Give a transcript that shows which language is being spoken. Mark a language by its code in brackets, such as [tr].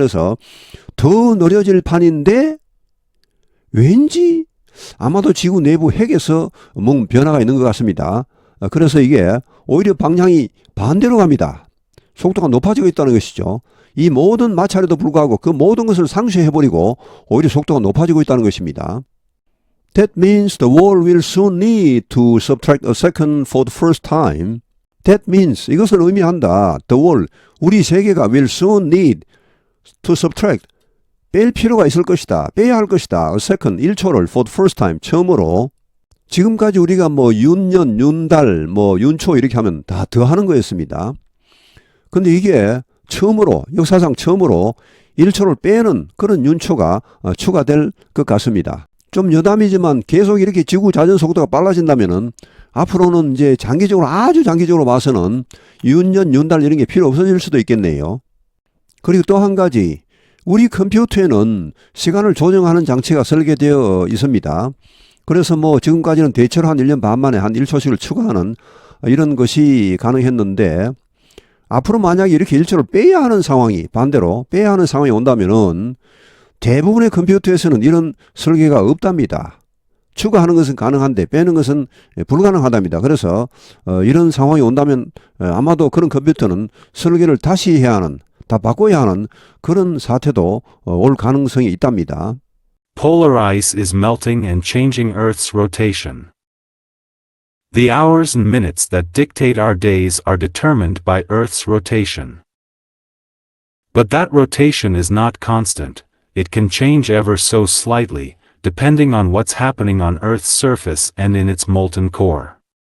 [ko] 그래서 더 느려질 판인데 왠지 아마도 지구 내부 핵에서 뭔 변화가 있는 것 같습니다. 그래서 이게 오히려 방향이 반대로 갑니다. 속도가 높아지고 있다는 것이죠. 이 모든 마찰에도 불구하고 그 모든 것을 상쇄해버리고 오히려 속도가 높아지고 있다는 것입니다. [en] That means the world will soon need to subtract a second for the first time. That means [ko] 이것을 의미한다. [en] The world, [ko] 우리 세계가 [en] will soon need to subtract, [ko] 뺄 필요가 있을 것이다. 빼야 할 것이다. [en] A second, [ko] 1초를 [en] for the first time, [ko] 처음으로. 지금까지 우리가 뭐 윤년, 윤달, 뭐 윤초 이렇게 하면 다 더하는 거였습니다. 근데 이게 처음으로, 역사상 처음으로 1초를 빼는 그런 윤초가 추가될 것 같습니다. 좀 여담이지만 계속 이렇게 지구 자전 속도가 빨라진다면은 앞으로는 이제 장기적으로, 아주 장기적으로 봐서는 윤년, 윤달 이런 게 필요 없어질 수도 있겠네요. 그리고 또 한 가지, 우리 컴퓨터에는 시간을 조정하는 장치가 설계되어 있습니다. 그래서 뭐 지금까지는 대체로 한 1년 반 만에 한 1초씩을 추가하는 이런 것이 가능했는데, 앞으로 만약에 이렇게 1초를 빼야 하는 상황이, 반대로 빼야 하는 상황이 온다면은 대부분의 컴퓨터에서는 이런 설계가 없답니다. 추가하는 것은 가능한데 빼는 것은 불가능하답니다. 그래서 이런 상황이 온다면 아마도 그런 컴퓨터는 설계를 다시 해야 하는, 다 바꿔야 하는 그런 사태도 올 가능성이 있답니다. [en] Polar ice is melting and changing Earth's rotation. The hours and minutes that dictate our days are determined by Earth's rotation. But that rotation is not constant. It can change ever so slightly, depending on what's happening on Earth's surface and in its molten core.